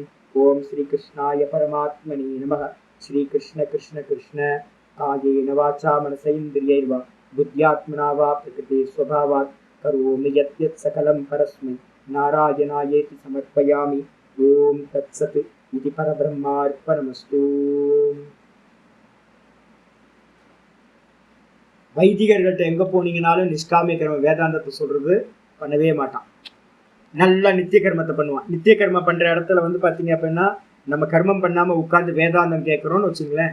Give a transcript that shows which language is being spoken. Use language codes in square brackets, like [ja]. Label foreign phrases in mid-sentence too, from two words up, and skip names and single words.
[sa] ओम श्री कृष्णाय परमात्मने नमः. श्री कृष्ण कृष्ण कृष्ण कायेन वाचा मनसेन्द्रियैर्वा बुद्ध्यात्मना वा प्रकृते स्वभावात् करोमि यत् सकलं परस्मै नारायणायेति समर्पयामि. ओम तत्सत्. इति परब्रह्मार्पणमस्तु. [ta] வைதிகர்கள்ட்ட எங்க போனீங்கனாலும் நிஷ்காமிய கர்ம வேதாந்தத்தை சொல்றது பண்ணவே மாட்டான். நல்லா நித்திய கர்மத்தை பண்ணுவான். நித்திய கர்மம் பண்ற இடத்துல வந்து பாத்தீங்க அப்படின்னா நம்ம கர்மம் பண்ணாம உட்கார்ந்து வேதாந்தம் கேட்கறோம்னு வச்சுங்களேன்.